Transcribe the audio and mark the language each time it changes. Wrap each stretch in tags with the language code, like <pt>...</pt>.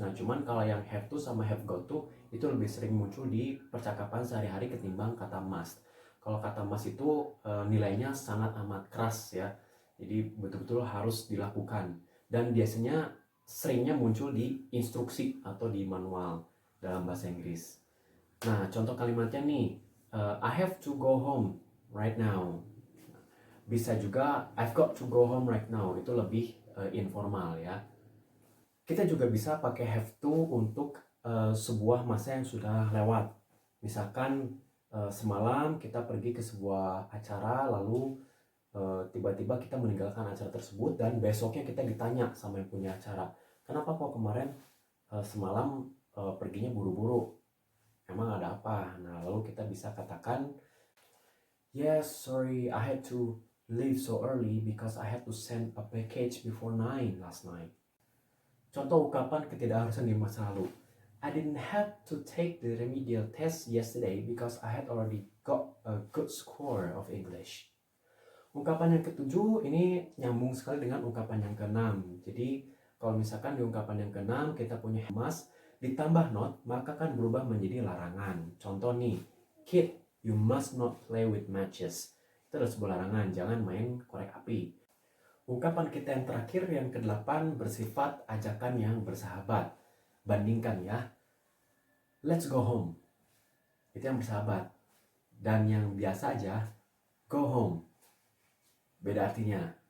<id>Nah, cuman kalau yang have to sama have got to itu lebih sering muncul di percakapan sehari-hari ketimbang kata must. Kalau kata must itu nilainya sangat amat keras ya. Jadi betul-betul harus dilakukan. Dan biasanya seringnya muncul di instruksi atau di manual dalam bahasa Inggris. Nah, contoh kalimatnya nih,</id> <en>I have to go home right now.</en> <id>Bisa juga</id> <en>I've got to go home right now,</en> <id>itu lebih informal ya. Kita juga bisa pakai have to untuk sebuah masa yang sudah lewat. Misalkan semalam kita pergi ke sebuah acara, lalu tiba-tiba kita meninggalkan acara tersebut dan besoknya kita ditanya sama yang punya acara, kenapa kok kemarin semalam perginya buru-buru, emang ada apa? Nah, lalu kita bisa katakan,</id> <en>yes, sorry, I had to leave so early because I had to send a package before 9 last night.</en> <id>Contoh ungkapan ketidakharusan di masa lalu.</id> <en>I didn't have to take the remedial test yesterday because I had already got a good score of English.</en> <id>Ungkapan yang ketujuh ini nyambung sekali dengan ungkapan yang keenam. Jadi kalau misalkan di ungkapan yang keenam kita punya must ditambah not, maka kan berubah menjadi larangan. Contoh nih,</id> <en>kid, you must not play with matches.</en> <id>Itu adalah sebuah larangan, jangan main korek api. Ungkapan kita yang terakhir, yang ke-8, bersifat ajakan yang bersahabat. Bandingkan ya.</id> <en>Let's go home.</en> <id>Itu yang bersahabat. Dan yang biasa aja,</id> <en>go home.</en> <id>Beda artinya.</id>